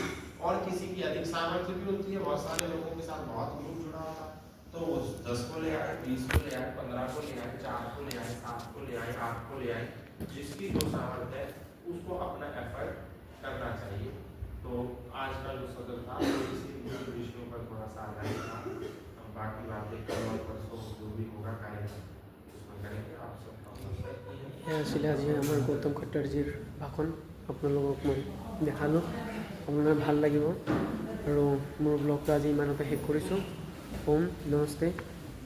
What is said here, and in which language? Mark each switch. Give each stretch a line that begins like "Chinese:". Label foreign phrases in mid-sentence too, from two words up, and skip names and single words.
Hindi: और किसी की अधिक सामर्थ्य भी होती है, बहुत सारे लोगों के साथ बहुत ग्रुप जुड़ा होता है, तो वो 10 को ले आए, 20 को ले आए, 15 को ले आए, 4 को ले आए, 7 को ले आए, 8 को ले आए, जिसकी जो सामर्थ्य है उसको अपना एफर्ट करना चाहिए। तो आज का जो सदर था वो इसी विषयों पर थोड़ा सा आधारित था। बाकी बातें कल और परसों जो भी होगा कार्यक्रम उसमें करेंगे। आप सबका
Assamese: আছিলে আজি আমাৰ গৌতম খট্টাৰজীৰ ভাষণ আপোনালোকক মই দেখালোঁ, আপোনাৰ ভাল লাগিব। আৰু মোৰ ব্লগটো আজি ইমানতে শেষ কৰিছোঁ। ওম নমস্তে।